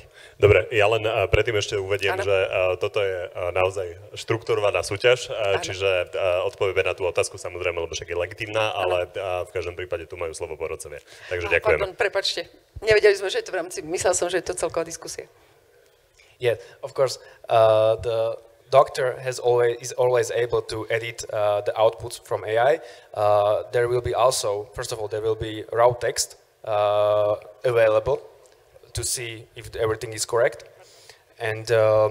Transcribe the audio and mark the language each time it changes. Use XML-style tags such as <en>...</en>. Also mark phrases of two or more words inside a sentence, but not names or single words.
<sk>Dobre, ja len predtým ešte uvediem, že toto je naozaj štrukturovaná súťaž, čiže odpovieme na tú otázku samozrejme, lebo však je legitímna, ale v každom prípade tu majú slovo porodcovia. Takže ďakujeme. Pardon, prepáčte. Nevedeli sme, že je to v rámci, myslel som, že je to celková diskusia.</sk> <en>Yeah, of course, the doctor is always able to edit the outputs from AI. There will be also, first of all, there will be raw text available to see if everything is correct.</en>